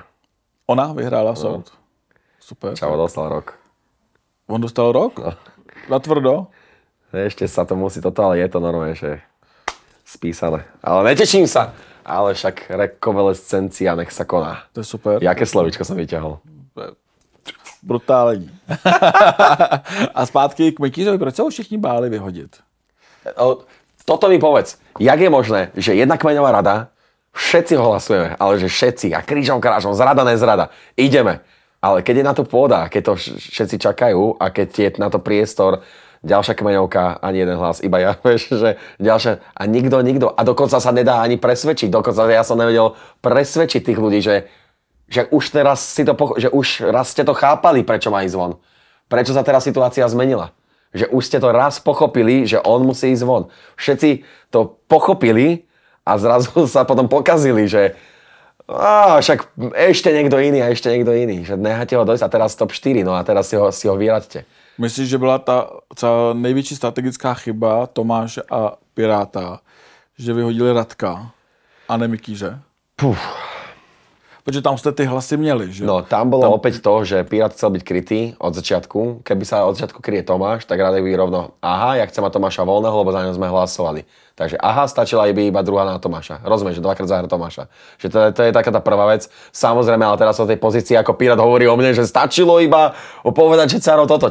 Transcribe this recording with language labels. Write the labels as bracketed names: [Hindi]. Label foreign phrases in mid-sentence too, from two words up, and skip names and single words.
[Czech] Ona vyhrála soud. Super. Čavo dostal rok. On dostal rok? No. Natvrdo? [Slovak] Ešte sa to musí toto, ale je to normálne, že spísané. Ale neteším sa. Ale však rekonvalescencia nech sa koná. To je super. Jaké slovíčko som vyťahol? [Czech] Brutální. A zpátky k Mikýřovi, proč se ho všichni báli vyhodit? [Slovak] Toto mi povedz. Jak je možné, že jedna kmeňová rada, všetci ho hlasujeme, ale že všetci, a krížom krážom, zrada, nezrada, ideme. Ale keď je na to pôda, keď to všetci čakajú a keď je na to priestor, ďalšia kmeňovka, ani jeden hlas, iba ja, vieš, že ďalšia, a nikto, a dokonca sa nedá ani presvedčiť, dokonca ja som nevedel presvedčiť tých ľudí, že už teraz že už raz ste to chápali, prečo má ísť von. Prečo sa teraz situácia zmenila. Že už ste to raz pochopili, že on musí ísť von. Všetci to pochopili a zrazu sa potom pokazili, že však ešte niekto iný a ešte niekto iný. Že necháte ho dojsť a teraz top 4, no a teraz si ho vyraďte. [Czech] Myslíš, že byla ta největší strategická chyba Tomáše a Piráta, že vyhodili Radka a ne Mikýře? Protože tam jste ty hlasy měli, že? No, [Slovak] tam bolo opäť to, že Pirát chcel byť krytý od začiatku. Keby sa od začiatku kryje Tomáš, tak Radek by rovno, ja chcem mať Tomáša voľného, lebo za ňom sme hlasovali. Takže stačila iba druhá na Tomáša. Rozumieš, že dvakrát zahra Tomáša. Že to je taká tá prvá vec. Samozrejme, ale teraz o tej pozícii, ako Pirát hovorí o mne, že stačilo iba povedať, že Caro toto.